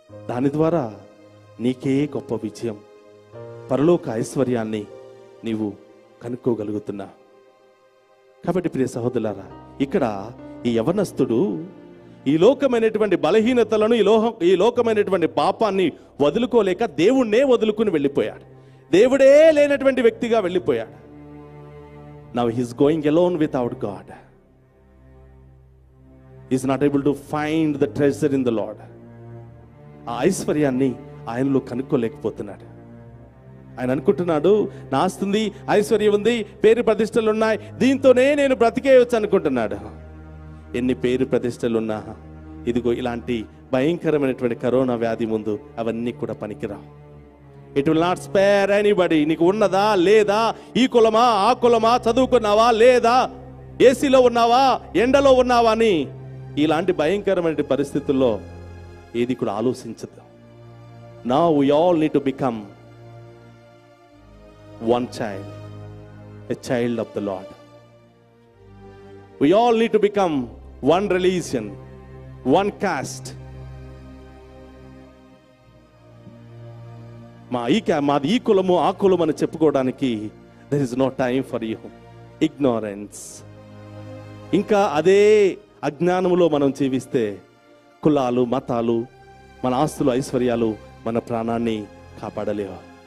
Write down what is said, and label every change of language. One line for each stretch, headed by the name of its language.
Telugu: దాని ద్వారా నీకే గొప్ప విజయం, పరలోక ఐశ్వర్యాన్ని నీవు కనుక్కోగలుగుతున్నా. కాబట్టి ప్రియ సహోదరులారా, ఇక్కడ ఈ యవనస్తుడు ఈ లోకమైనటువంటి బలహీనతలను, ఈ లోకమైనటువంటి పాపాన్ని వదులుకోలేక దేవుణ్ణే వదులుకుని వెళ్ళిపోయాడు. దేవుడే లేనటువంటి వ్యక్తిగా వెళ్ళిపోయాడు.
English: Now he is going alone without God. He is not able to find the treasure in the Lord.
Telugu: ఆ ఐశ్వర్యాన్ని ఆయనలో కనుక్కోలేకపోతున్నాడు. ఆయన అనుకుంటున్నాడు, నా ఆస్తుంది, ఐశ్వర్యం ఉంది, పేరు ప్రతిష్టలు ఉన్నాయి, దీంతోనే నేను బ్రతికేయచ్చు అనుకుంటున్నాడు. ఎన్ని పేరు ప్రతిష్టలున్నా ఇదిగో ఇలాంటి భయంకరమైనటువంటి కరోనా వ్యాధి ముందు అవన్నీ కూడా పనికిరావు.
English: It will not spare anybody.
Telugu: నీకు ఉన్నదా లేదా, ఈ కులమా ఆ కులమా, చదువుకున్నావా లేదా, ఏసీలో ఉన్నావా ఎండలో ఉన్నావా అని ఇలాంటి భయంకరమైన పరిస్థితుల్లో ఏది కూడా ఆలోచించదు.
English: Now we all need to become one child, a child of the Lord. We all need to become one religion, one caste.
Telugu: మాది ఈ కులము ఆ కులము అని చెప్పుకోవడానికి
English: there is no time for you. Ignorance.
Telugu: ఇంకా అదే అజ్ఞానములో మనం జీవిస్తే కులాలు, మతాలు, మన ఆస్తులు, ఐశ్వర్యాలు మన ప్రాణాన్ని కాపాడలేవు.